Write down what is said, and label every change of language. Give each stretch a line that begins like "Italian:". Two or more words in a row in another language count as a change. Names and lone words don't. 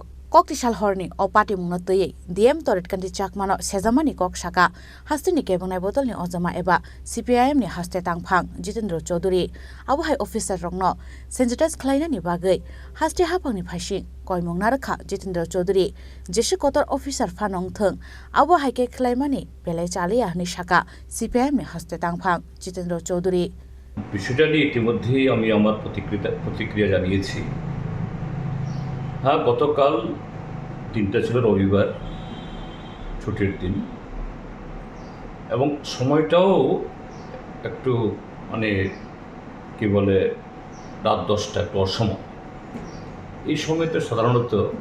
Kok Borok: Koktishal horni opati mungna tei DM toret kanti chakmano sejamani kok saka hastini kebunai botolni ojama eba CPIM ni haste tangphang Jitendra Chaudhary abuhai officer rokno sensitize khlainani bagai haste hapangni phasing koimungna rakha Jitendra Chaudhary jeshi kotor officer phanong theng abuhai ke khlaimani belai chalia ni saka CPIM ni haste tangphang Jitendra Chaudhary
Bangla: বিষয়টা নিয়ে ইতিমধ্যেই আমি আমার প্রতিক্রিয়া জানিয়েছি হ্যাঁ গতকাল দিনটা ছিল রবিবার ছুটির দিন এবং সময়টাও একটু মানে কি বলে রাত 10টা একটু অসময় এই সময়তে সাধারণত